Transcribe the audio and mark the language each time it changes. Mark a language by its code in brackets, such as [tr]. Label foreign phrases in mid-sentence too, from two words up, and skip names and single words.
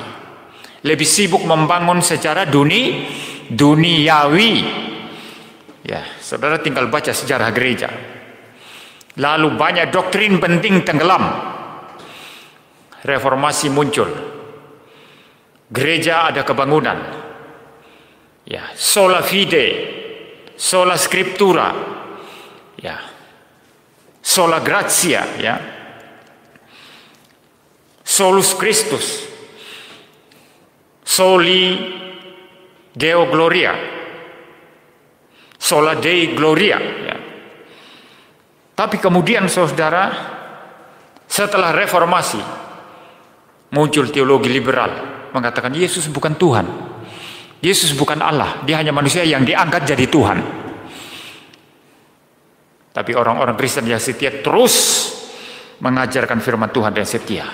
[id] Lebih sibuk membangun secara duniawi. Ya, saudara tinggal baca sejarah gereja. Lalu banyak doktrin penting tenggelam. Reformasi muncul. Gereja ada kebangunan. Ya, [la] sola fide, sola scriptura, ya, sola gratia, ya, solus Christus, soli Deo gloria, sola Dei gloria, [id] ya. Tapi kemudian saudara, setelah reformasi muncul teologi liberal mengatakan Yesus bukan Tuhan. Yesus bukan Allah, dia hanya manusia yang diangkat jadi Tuhan. Tapi orang-orang Kristen yang setia terus mengajarkan firman Tuhan dan setia.